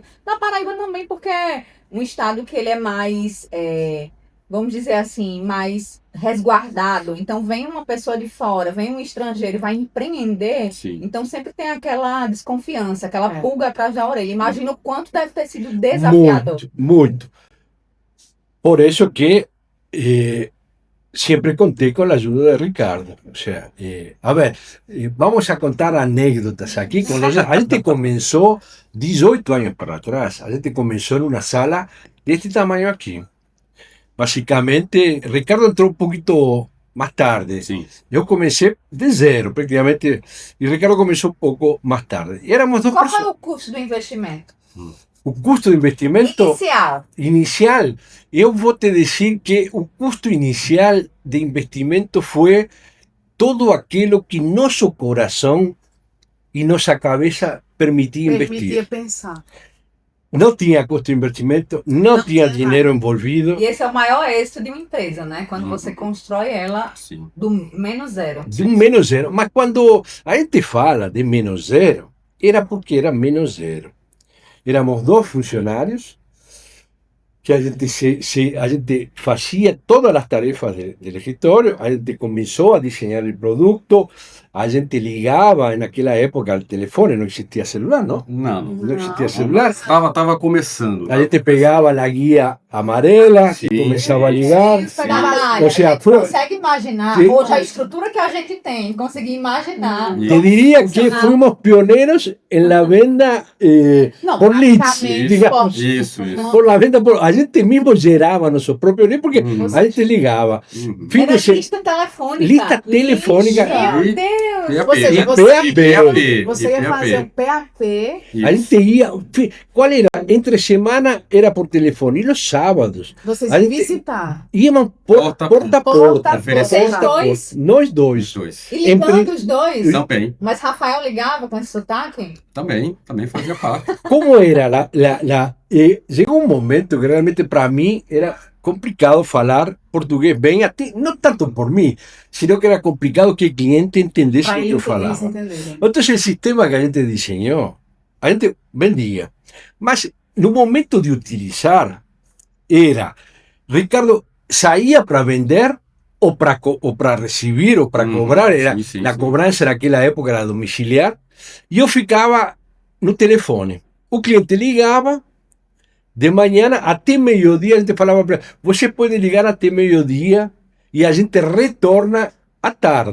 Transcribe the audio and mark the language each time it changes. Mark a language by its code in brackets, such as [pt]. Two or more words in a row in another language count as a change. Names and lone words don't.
[pt] Na Paraíba também, porque é um estado que ele é mais, vamos dizer assim, mais resguardado. Então vem uma pessoa de fora, vem um estrangeiro e vai empreender. Sim. Então sempre tem aquela desconfiança, aquela É. pulga atrás da orelha. Imagina o quanto deve ter sido desafiador. Muito, muito. [es] Por eso que siempre conté con la ayuda de Ricardo. O sea, a ver, vamos a contar anécdotas aquí. [pt] A gente [es] comenzó 18 años para atrás. [pt] A gente [es] comenzó en una sala de este tamaño aquí. Básicamente, Ricardo entró un poquito más tarde. [pt] Sim. [es] Yo comencé de cero, prácticamente, y Ricardo comenzó un poco más tarde. Y éramos dos [pt] Qual foi [es] personas. [pt] o custo do investimento? O custo de investimento Inicial. inicial, eu vou te decir que o custo inicial de investimento fue todo aquilo que nosso [es] corazón y [pt] nossa cabeça permitía Permitia investir. pensar. No tinha custo de investimento, no tinha dinheiro envolvido, E esse é o maior êxito de uma empresa, né? Quando Uhum. você constrói ela Sim. do menos zero. de um menos zero. Mas quando a gente fala de menos zero, era porque era menos zero. [es] Éramos dos funcionários que [pt] a gente [es] hacía todas las tarefas del escritorio, [pt] a gente [es] comenzó a diseñar el producto, [pt] a gente [es] ligaba en aquella época al teléfono, no existía celular, ¿no? [pt] Não. [es] No existía celular. [pt] Tava começando. A gente [es] pegaba la guía amarela Sí. y comenzaba a ligar. [pt] Isso, Natália, Ou seja, a gente foi- consegue imaginar Sim. hoje a estrutura que a gente tem, conseguir imaginar. Uhum. [es] Te diría que [pt] Funcionar. [es] fuimos pioneros en la venda [pt] Não, [es] por leads, [pt] basicamente, [es] digamos. [pt] Isso. [es] Por la venta, [pt] a gente [es] mismo geraba nuestros propios leads, porque [pt] Uhum. a gente [es] ligaba. [pt] Uhum. [es] Fin [pt] Era de se- lista telefônica. Lista telefônica. Meu E- Deus. Ou seja, você ia fazer um PAP. A gente ia. [es] ¿Cuál era? Entre semana era por teléfono y los sábados [pt] Vocês A gente- visitar. íamos Porta a porta a porta. Oferecer. Vocês dois? Nós dois. Os dois. E ligando os dois. Também. Mas Rafael ligava com esse sotaque? Também fazia parte. [es] ¿Cómo era? Llegó un momento que realmente para mí era complicado [pt] falar portugués bem, até, [es] no tanto por mí, sino que era complicado que el cliente entendesse [pt] Para [es] lo que eu [pt] eles falava. entenderem. [es] Entonces el sistema que [pt] a gente [es] diseñó, [pt] a gente [es] vendía. [pt] Mas no momento de utilizar, era, Ricardo saía para vender ou para recibir ou para cobrar, a cobrança naquela época era domiciliar, e eu ficava no telefone. O cliente ligava de manhã até meio-dia, a gente falava para ele, você pode ligar até meio-dia e a gente retorna à tarde.